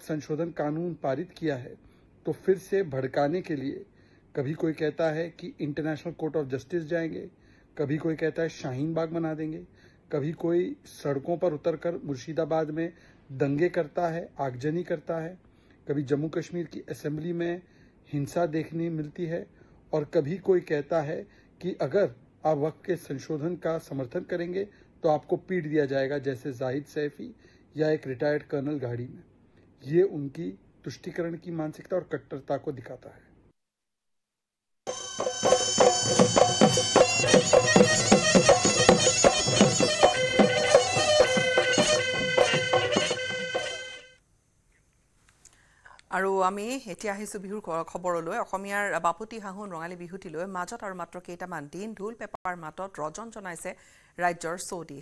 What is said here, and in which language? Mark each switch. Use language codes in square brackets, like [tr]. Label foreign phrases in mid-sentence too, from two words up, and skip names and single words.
[hi] संशोधन कानून पारित किया है, तो फिर से भड़काने के लिए कभी कोई कहता है कि इंटरनेशनल कोर्ट ऑफ जस्टिस जाएंगे, कभी कोई कहता है शाहीन बाग बना देंगे, कभी कोई सड़कों पर उतरकर मुर्शिदाबाद में दंगे करता है, आगजनी करता है, कभी जम्मू कश्मीर की असेंबली में हिंसा देखने मिलती है, और कभी कोई कहता है कि अगर आप वक्फ के संशोधन का समर्थन करेंगे तो आपको पीट दिया जाएगा, जैसे जाहिद सैफी या एक रिटायर्ड कर्नल गाड़ी में। ये उनकी तुष्टीकरण की मानसिकता और कट्टरता को दिखाता है। [as] আৰু আমি এতিয়া আহিছোঁ বিহুৰ খবৰলৈ। অসমীয়াৰ বাপুতি হাঁহোন ৰঙালী বিহুটিলৈ মাজত আৰু মাত্ৰ কেইটামান দিন ঢোল পেপাৰ মাতত ৰজন জনাইছে ৰাজ্যৰ চৌদিশ।